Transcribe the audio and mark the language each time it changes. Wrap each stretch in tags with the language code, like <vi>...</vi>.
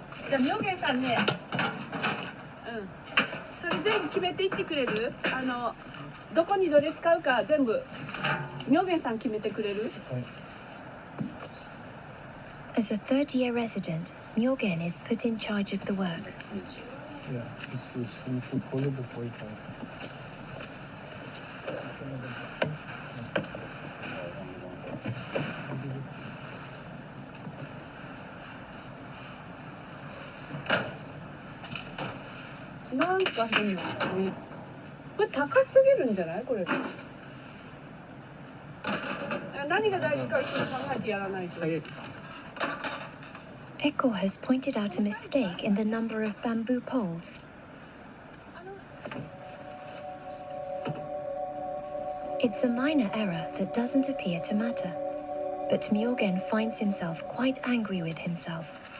<ja>Myogen-san ね、それ全部決めていってくれる？どこにどれ使うか全部Myogen-san決めてくれる？</ja> <en>As a third-year resident, Myogen is put in charge of the work. Yeah, it's useful to follow the pointer.</en> <ja>なんか変なのね。これ高すぎるんじゃないこれ。何が大事か考えてやらないと。</ja> <en>Echo has pointed out a mistake in the number of bamboo poles. It's a minor error that doesn't appear to matter, but Myogen finds himself quite angry with himself.</en>